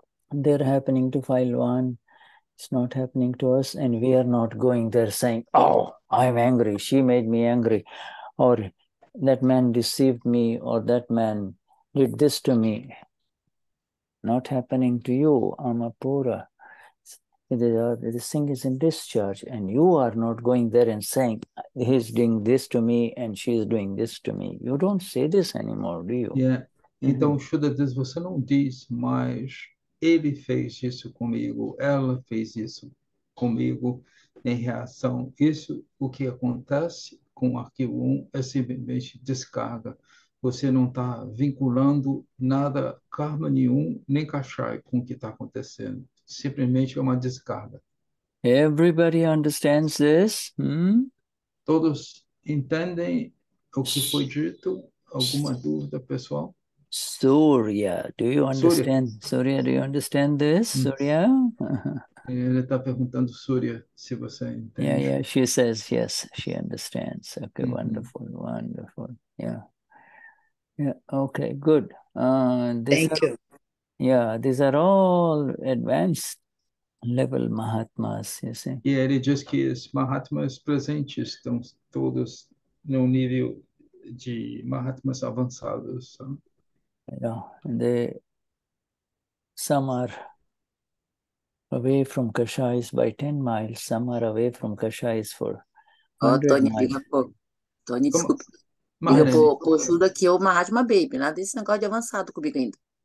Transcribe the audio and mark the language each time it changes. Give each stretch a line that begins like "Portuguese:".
English: They're happening to file one. It's not happening to us, and we are not going there saying, oh, I'm angry, she made me angry, or that man deceived me, or that man did this to me. Not happening to you, Amapura. This thing is in discharge, and you are not going there and saying, he's doing this to me and she's doing this to me. You don't say this anymore, do you? Yeah.
Portuguese: Então, Shuddha diz, você não diz, mas ele fez isso comigo, ela fez isso comigo em reação. Isso, o que acontece com o arquivo 1 é simplesmente descarga. Você não está vinculando nada, karma nenhum, nem kashai com o que está acontecendo. Simplesmente é uma descarga.
English: Everybody understands this?
Portuguese: Todos entendem o que foi dito? Alguma dúvida, pessoal?
English: Surya, do you understand? Surya, do you understand this? Surya?
Portuguese: Ele está perguntando, Surya, se você entende.
English: Yeah, she says yes, she understands. Okay, wonderful. Yeah, okay, good. Thank you. Yeah, these are all advanced level Mahatmas, you see.
Portuguese: E ele diz que os Mahatmas presentes estão todos no nível de Mahatmas avançados.
English: Yeah, some are away from Kashais by 10 miles, some are away from Kashais for 100 Tony, miles.
Portuguese: Tony, desculpa. Marlene. Liga pro Shuddha que eu Mahatma Baby, nada desse negócio de avançado comigo ainda.